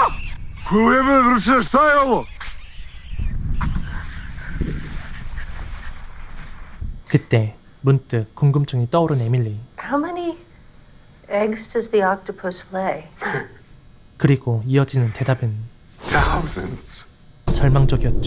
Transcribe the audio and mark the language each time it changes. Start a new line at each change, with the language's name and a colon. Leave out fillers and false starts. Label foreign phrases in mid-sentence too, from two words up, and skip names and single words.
Serbian: Koju jebene dručine, šta je ovo?
Korean: 그때 문득 궁금증이 떠오른 에밀리.
English: How many eggs does the octopus lay?
Korean: 그리고 이어지는 대답은
English: Thousands.
Korean: 절망적이었죠.